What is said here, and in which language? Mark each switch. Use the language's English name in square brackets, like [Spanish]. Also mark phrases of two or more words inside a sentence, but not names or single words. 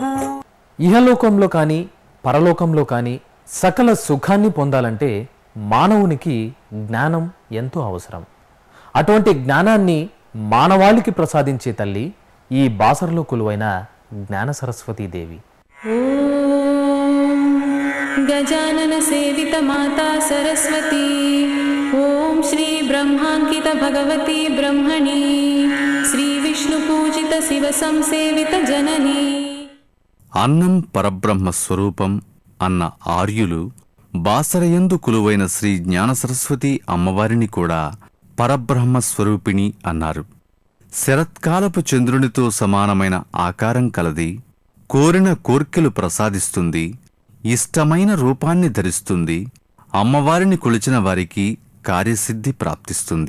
[Telugu] ఇహలోకంలో కానీ పరలోకంలో కానీ సకల సుఖాన్ని పొందాలంటే మానవునికి జ్ఞానం ఎంతో అవసరం. అటువంటి జ్ఞానాన్ని మానవాళికి ప్రసాదించే తల్లి ఈ బాసరలో కొలువైన జ్ఞాన సరస్వతీదేవి. [Sanskrit] गजानन सेवित माता सरस्वती, ओम श्री ब्रह्मांकित भगवती ब्रह्मणी, श्री विष्णु पूजित शिव संसेवित जननी. [Telugu] అన్నం పరబ్రహ్మ స్వరూపం అన్న ఆర్యులు బాసరయందు కొలువైన శ్రీ జ్ఞాన సరస్వతి అమ్మవారిని కూడా పరబ్రహ్మ స్వరూపిణి అన్నారు. శరత్కాలపు చంద్రునితో సమానమైన ఆకారం కలది, కోరిన కోర్కెలు ప్రసాదిస్తుంది, ఇష్టమైన రూపాన్ని ధరిస్తుంది, అమ్మవారిని కొలిచిన వారికి కార్యసిద్ధి ప్రాప్తిస్తుంది.